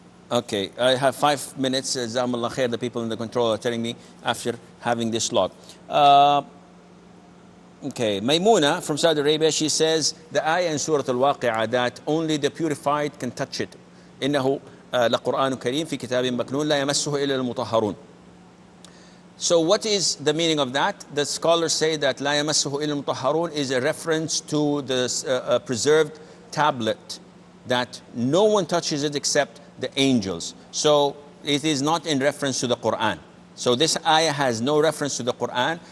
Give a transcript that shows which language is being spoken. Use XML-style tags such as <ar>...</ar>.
<en>Okay, I have 5 minutes. Jazakumullah khair, the people in the control are telling me after having this log. Okay, Maymuna from Saudi Arabia, she says the ayah in Surah Al-Waqi'ah that only the purified can touch it.</en> <ar>إنه لقرآن كريم في كتاب مكنون لا يمسه إلا المطهرون.</ar> <en>So what is the meaning of that? The scholars say that</en> <ar>لا يمسه إلا المطهرون</ar> <en>is a reference to the preserved tablet, that no one touches it except the angels. So it is not in reference to the Quran. So this ayah has no reference to the Quran.</en>